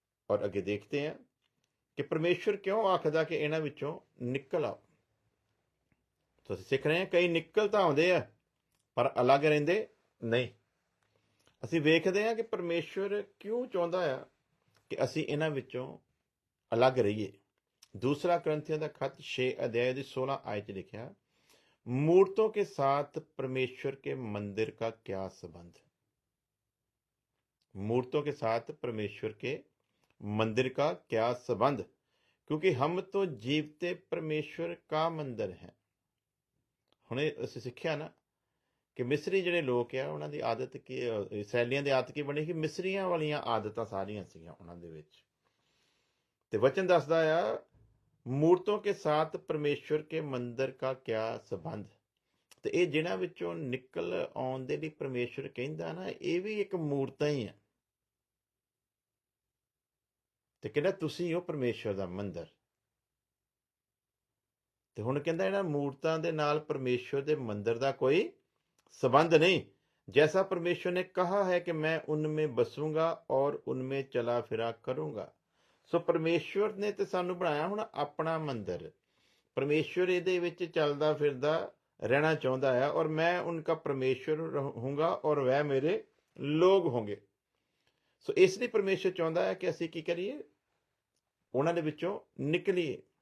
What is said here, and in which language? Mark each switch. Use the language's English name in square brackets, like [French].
[Punjabi] ਔਰ ਅੱਗੇ ਦੇਖਦੇ ਆ ਕਿ ਪਰਮੇਸ਼ਵਰ ਕਿਉਂ ਆਖਦਾ ਕਿ ਇਹਨਾਂ ਵਿੱਚੋਂ ਨਿਕਲ ਆਓ। ਤੁਸੀਂ ਸਿੱਖ ਰਹੇ ਆ, ਕਈ ਨਿਕਲ ਤਾਂ ਆਉਂਦੇ ਆ ਪਰ ਅਲੱਗ ਰਹਿੰਦੇ ਨਹੀਂ। ਅਸੀਂ ਵੇਖਦੇ ਹਾਂ ਕਿ ਪਰਮੇਸ਼ਵਰ ਕਿਉਂ ਚਾਹੁੰਦਾ ਆ ਕਿ ਅਸੀਂ ਇਹਨਾਂ ਵਿੱਚੋਂ ਅਲੱਗ ਰਹੀਏ। [Hindi] दूसरा करंथियों का खत 6 अध्याय 16 आयत लिखा, मूर्तों के साथ परमेश्वर के मंदिर का क्या संबंध। मूर्तों के साथ परमेश्वर के मंदिर का क्या संबंध, क्योंकि हम तो जीवते परमेश्वर का मंदिर है। [Punjabi] हुणे ਅਸੀਂ ਸਿੱਖਿਆ ਨਾ ਕਿ ਮਿਸਰੀ ਜਿਹੜੇ ਲੋਕ ਆ ਉਹਨਾਂ ਦੀ ਆਦਤ ਕੀ, ਇਸਰਾਈਲੀਆਂ ਦੀ ਆਦਤ ਕੀ ਬਣੀ ਕਿ ਮਿਸਰੀਆਂ ਵਾਲੀਆਂ ਆਦਤਾਂ ਸਾਰੀਆਂ ਸੀਗੀਆਂ ਉਹਨਾਂ ਦੇ ਵਿੱਚ। ਤੇ ਵਚਨ ਦੱਸਦਾ ਆ [Hindi] मूर्तों के साथ परमेश्वर के मंदिर का क्या संबंध। [Punjabi] ਤੇ ਇਹ ਜਿਹਨਾਂ ਵਿੱਚੋਂ ਨਿਕਲ ਆਉਣ ਦੇ ਲਈ ਪਰਮੇਸ਼ਵਰ ਕਹਿੰਦਾ ਨਾ, ਇਹ ਵੀ ਇੱਕ ਮੂਰਤਾਂ ਹੀ ਆ। ਤੇ ਕਹਿੰਦਾ ਤੁਸੀਂ ਹੋ ਪਰਮੇਸ਼ਵਰ ਦਾ ਮੰਦਿਰ। ਤੇ ਹੁਣ ਕਹਿੰਦਾ ਇਹਨਾਂ ਮੂਰਤਾਂ ਦੇ ਨਾਲ ਪਰਮੇਸ਼ਵਰ ਦੇ ਮੰਦਿਰ ਦਾ ਕੋਈ [Hindi] संबंध नहीं। जैसा परमेश्वर ने कहा है कि मैं उनमें बसूंगा और उनमें चला फिरा करूंगा। [Punjabi] ਸੋ ਪਰਮੇਸ਼ਵਰ ਨੇ ਤੇ ਸਾਨੂੰ ਬਣਾਇਆ ਹੁਣ ਆਪਣਾ ਮੰਦਿਰ। ਪਰਮੇਸ਼ਵਰ ਇਹਦੇ ਵਿੱਚ ਚੱਲਦਾ ਫਿਰਦਾ ਰਹਿਣਾ ਚਾਹੁੰਦਾ ਹੈ, [Hindi] ਔਰ ਮੈਂ ਉਨਕਾ ਪਰਮੇਸ਼ਵਰ ਹੋਊਂਗਾ ਔਰ ਵਹ ਮੇਰੇ ਲੋਕ ਹੋਣਗੇ। [Punjabi] ਸੋ ਇਸ ਲਈ ਪਰਮੇਸ਼ਵਰ ਚਾਹੁੰਦਾ ਹੈ ਕਿ ਅਸੀਂ ਕੀ ਕਰੀਏ, ਉਹਨਾਂ ਦੇ ਵਿੱਚੋਂ ਨਿਕਲੀਏ।